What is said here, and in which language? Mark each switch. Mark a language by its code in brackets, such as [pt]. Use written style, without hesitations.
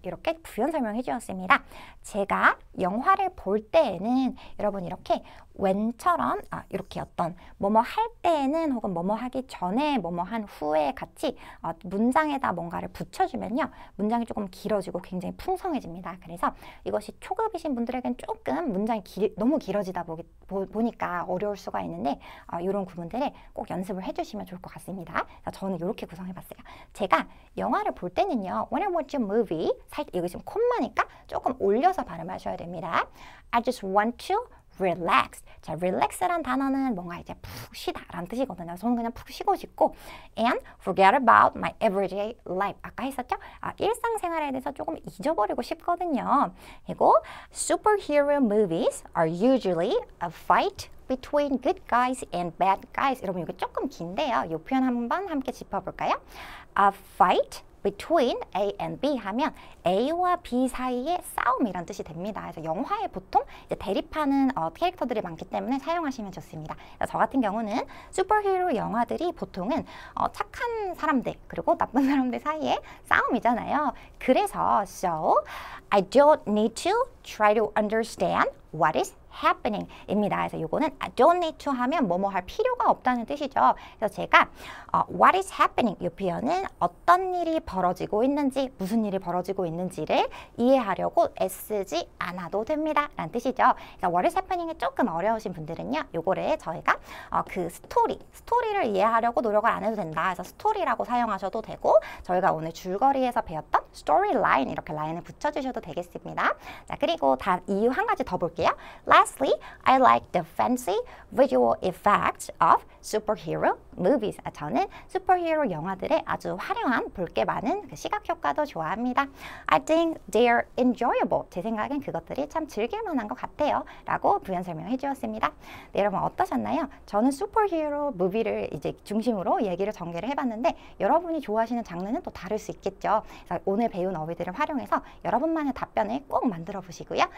[ko] 이렇게 부연 설명해 주었습니다. 제가 영화를 볼 때에는 여러분 이렇게 when처럼 이렇게 어떤 뭐뭐 할 때에는 혹은 뭐뭐 하기 전에 뭐뭐 한 후에 같이 문장에다 뭔가를 붙여주면요. 문장이 조금 길어지고 굉장히 풍성해집니다. 그래서 이것이 초급이신 분들에겐 조금 문장이 너무 길어지다 보니까 어려울 수가 있는데 이런 구문들을 꼭 연습을 해주시면 좋을 것 같습니다. 저는 이렇게 구성해봤어요. 제가 영화를 볼 때는요. [en] When I watch a movie, [ko] 살짝 이거 지금 콤마니까 조금 올려서 발음하셔야 됩니다. [en] I just want to relax. [ko] 자, relax란 단어는 뭔가 이제 푹 쉬다 라는 뜻이거든요. 저는 그냥 푹 쉬고 싶고 [en] and forget about my everyday life. [ko] 아까 했었죠? 일상생활에 대해서 조금 잊어버리고 싶거든요. 그리고 [en] superhero movies are usually a fight between good guys and bad guys. [ko] 여러분 이거 조금 긴데요. 이 표현 한번 함께 짚어볼까요? [en] A fight between A and B [ko] 하면 A와 B 사이의 싸움이란 뜻이 됩니다. 그래서 영화에 보통 이제 대립하는 캐릭터들이 많기 때문에 사용하시면 좋습니다. 저 같은 경우는 슈퍼히어로 영화들이 보통은 착한 사람들 그리고 나쁜 사람들 사이의 싸움이잖아요. 그래서 [en] so I don't need to try to understand what is happening [ko] 입니다. 그래서 이거는 I don't need to 하면 뭐뭐 할 필요가 없다는 뜻이죠. 그래서 제가 what is happening 이 표현은 어떤 일이 벌어지고 있는지 무슨 일이 벌어지고 있는지를 이해하려고 애쓰지 않아도 됩니다. 라는 뜻이죠. 그래서 what is happening이 조금 어려우신 분들은요. 요거를 저희가 그 스토리를 이해하려고 노력을 안 해도 된다. 그래서 스토리라고 사용하셔도 되고 저희가 오늘 줄거리에서 배웠던 storyline 이렇게 라인을 붙여주셔도 되겠습니다. 자, 그리고 이유 한 가지 더 볼게요. [en] Lastly, I like the fancy visual effects of superhero movies. [ko] 저는 슈퍼히어로 영화들의 아주 화려한 볼 게 많은 그 시각 효과도 좋아합니다. [en] I think they're enjoyable. [ko] 제 생각엔 그것들이 참 즐길 만한 것 같아요. 라고 부연 설명해 주었습니다. 네, 여러분 어떠셨나요? 저는 슈퍼히어로 무비를 이제 중심으로 얘기를 전개를 해봤는데 여러분이 좋아하시는 장르는 또 다를 수 있겠죠. 그래서 오늘 배운 어휘들을 활용해서 여러분만의 답변을 꼭 만들어 보시고요.